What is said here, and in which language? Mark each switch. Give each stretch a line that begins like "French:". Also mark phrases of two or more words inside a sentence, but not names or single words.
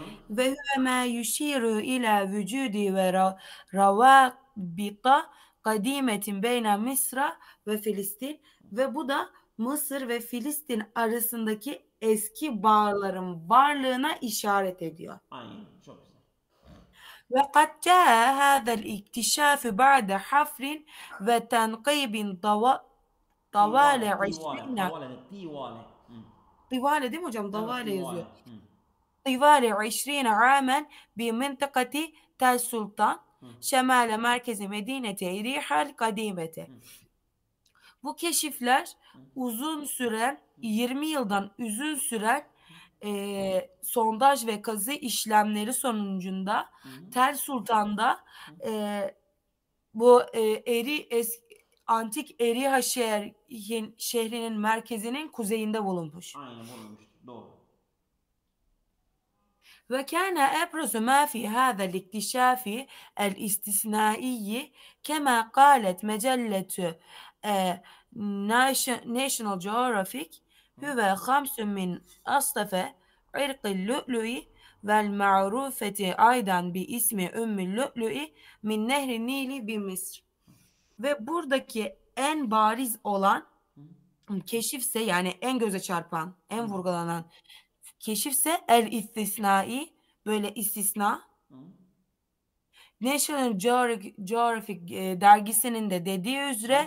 Arabic: وهو ما يشير إلى وجود و روابط قديمة بين مصر و فلسطين.
Turkish: Ve bu da Mısır ve Filistin arasındaki eski bağların varlığına işaret ediyor. Aynen. Çok güzel.
Arabic: وقد جاء هذا الاكتشاف بعد حفر وتنقيب طوال عشرين Tivale.
Turkish: طوال değil mi hocam? Evet, Davale yazıyor. tivale.
Arabic: طوال 20 عاما بمنطقة تل سلطان شمال مرkez مدينة إريحا القديمة.
Turkish: Bu keşifler uzun süren 20 yıldan uzun süren sondaj ve kazı işlemleri sonucunda Tel Sultan'da bu antik Eriha şehrinin merkezinin kuzeyinde bulunmuş. Aynen bulunmuştur. Doğru.
Arabic: وكان أبرز ما في هذا الاكتشاف الاستثنائي كما قالت مجلة National Geographic هو 5 من أصناف عرق اللؤلؤ والمعروفة أيضا باسم أم اللؤلؤ من نهر النيل بمصر.
Turkish: Ve buradaki en bariz olan keşifse, yani en göze çarpan, en vurgulanan keşifse
Arabic: الاستثنائي,
Turkish: böyle istisna. National Geographic dergisinin de dediği üzere